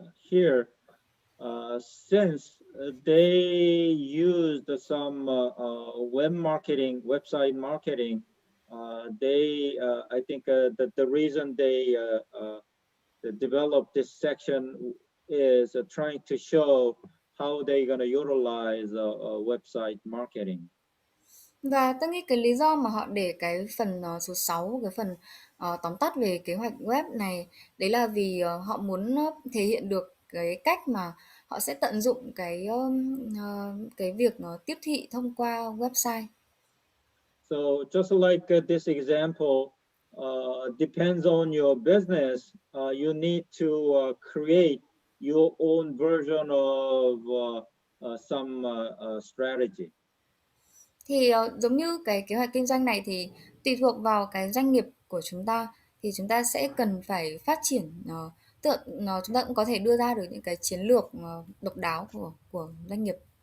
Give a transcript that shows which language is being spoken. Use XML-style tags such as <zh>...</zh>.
<en>Here, since they used some website marketing, I think that the reason they developed this section is trying to show how they're going to utilize website marketing.</en> <vi>Và tôi nghĩ cái lý do mà họ để cái phần số 6, cái phần tóm tắt về kế hoạch web này, đấy là vì họ muốn thể hiện được cái cách mà họ sẽ tận dụng cái việc tiếp thị thông qua website.</vi> <en>So just like this example, depends on your business, you need to create your own version of some strategy.</en> <vi>Thì giống như cái kế hoạch kinh doanh này thì tùy thuộc vào cái doanh nghiệp của chúng ta thì chúng ta sẽ cần phải phát triển chúng ta cũng có thể đưa ra được những cái chiến lược độc đáo của doanh nghiệp.</vi>